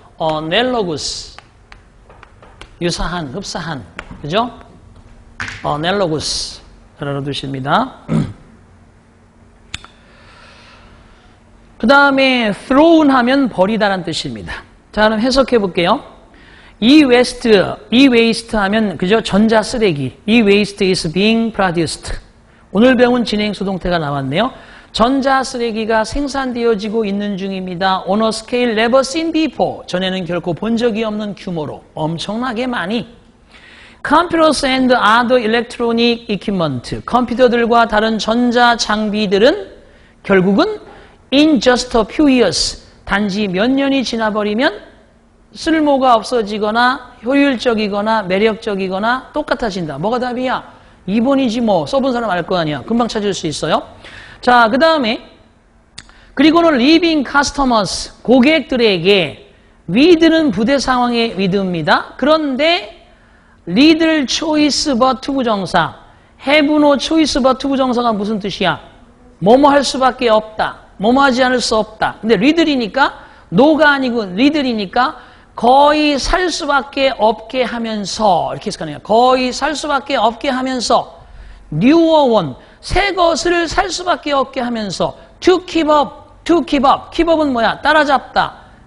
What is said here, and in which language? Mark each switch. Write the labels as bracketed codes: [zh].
[ko] analogous, 유사한, 흡사한, 그죠? analogous, 잘 알아두십니다. 그 다음에 thrown 하면 버리다라는 뜻입니다. 자, 그럼 해석해 볼게요. e-waste 하면 그죠? 전자 쓰레기. [en] e-waste is being produced. [ko] 오늘 배운 진행 수동태가 나왔네요. 전자 쓰레기가 생산되어지고 있는 중입니다. On a scale never seen before. 전에는 결코 본 적이 없는 규모로 엄청나게 많이. [en] Computers and other electronic equipment. [ko] 컴퓨터들과 다른 전자 장비들은 결국은 in just a few years. 단지 몇 년이 지나버리면 쓸모가 없어지거나 효율적이거나 매력적이거나 똑같아진다. 뭐가 답이야? 2번이지 뭐. 써본 사람 알 거 아니야. 금방 찾을 수 있어요. 자, 그 다음에 그리고는 leaving customers. 고객들에게 with는 부대 상황의 with입니다. 그런데 lead choice but 부정사, have no choice but 부정사가 무슨 뜻이야? 뭐뭐 할 수밖에 없다. 뭐뭐 하지 않을 수 없다. 근데 lead이니까 no가 아니고 lead이니까 거의 살 수밖에 없게 하면서 이렇게 해석하네요. 거의 살 수밖에 없게 하면서 newer one, 새 것을 살 수밖에 없게 하면서 to keep up, keep up은 뭐야? 따라잡다.